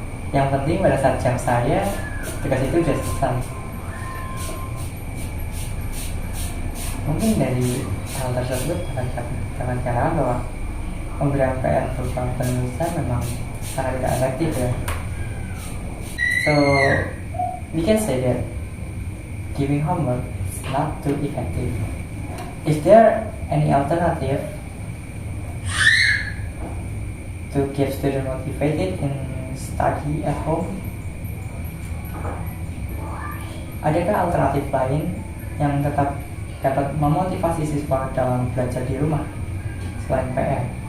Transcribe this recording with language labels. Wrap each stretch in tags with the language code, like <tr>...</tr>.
<id>Yang penting pada saat jam saya tugas itu sudah selesai. Mungkin dari hal tersebut dapat dikatakan bahwa pemberian PR berupa penulisan memang sangat tidak efektif ya.</id> <en>So we can say that giving homework is not too effective. Is there any alternative to keep students motivated in study at home?</en> <id>Adakah alternatif lain yang tetap dapat memotivasi siswa dalam belajar di rumah selain PR?</id>